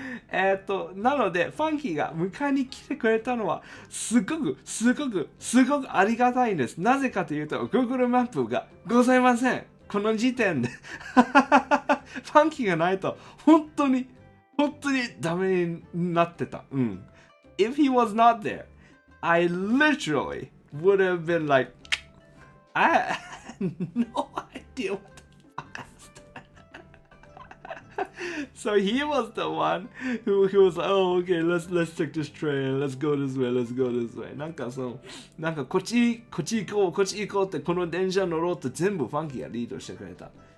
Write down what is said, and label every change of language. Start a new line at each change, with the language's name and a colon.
Japanese: なので、ファンキーが迎えに来てくれたのはすごくありがたいんです。なぜかというと、Google マップがございません。この時点で。ファンキーがないと、本当にダメになってた。うん。
English: If he was not there, I literally would have been like, I had no idea what the fuck I was doing. So he was the one who was like, oh, okay, let's take this train, let's go this way.
Japanese: なんかこっち行こうってこの電車乗ろうって全部ファンキーがリードしてくれた。